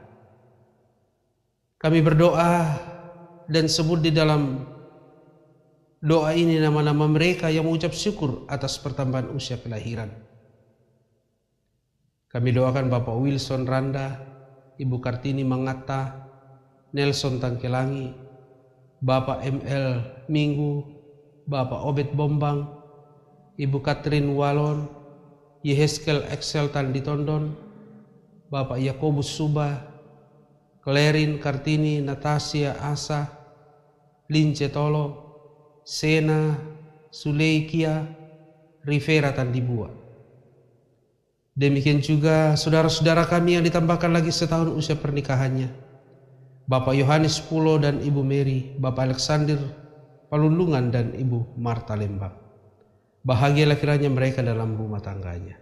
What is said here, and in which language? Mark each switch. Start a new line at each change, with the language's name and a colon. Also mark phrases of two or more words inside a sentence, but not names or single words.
Indonesian: Kami berdoa dan sebut di dalam doa ini nama-nama mereka yang mengucap syukur atas pertambahan usia kelahiran. Kami doakan Bapak Wilson Randa, Ibu Kartini Mangata, Nelson Tangkelangi, Bapak ML Minggu, Bapak Obed Bombang, Ibu Catherine Walon, Yeheskel Excel Tanditondon, Bapak Yakobus Subah, Klerin Kartini, Natasia Asa, Lince Tolo, Sena, Suleikia, Rivera Tandibua. Demikian juga saudara-saudara kami yang ditambahkan lagi setahun usia pernikahannya, Bapak Yohanes Pulo dan Ibu Mary, Bapak Alexander Palulungan dan Ibu Marta Lembang. Bahagialah kiranya mereka dalam rumah tangganya.